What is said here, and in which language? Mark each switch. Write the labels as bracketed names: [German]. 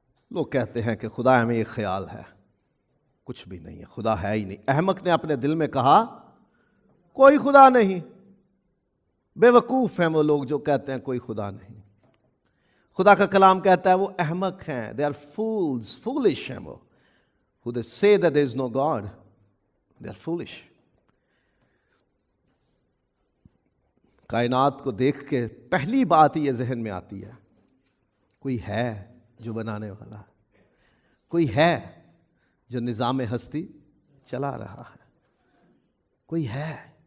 [Urdu] لوگ کہتے ہیں کہ خدا ہمیں ایک خیال ہے. کچھ بھی نہیں ہے، خدا ہے ہی نہیں. احمق نے اپنے دل میں کہا کوئی خدا نہیں. بے وقوف ہیں وہ لوگ جو کہتے ہیں کوئی خدا نہیں. خدا کا کلام کہتا ہے وہ احمق ہیں. [English] they are fools, foolish [Urdu] ہیں وہ. [English] who they say that there is no God, they are foolish. [Urdu] کائنات کو دیکھ کے پہلی بات یہ ذہن میں آتی ہے، کوئی ہے جو بنانے والا، کوئی ہے جو نظام ہستی چلا رہا ہے، کوئی ہے.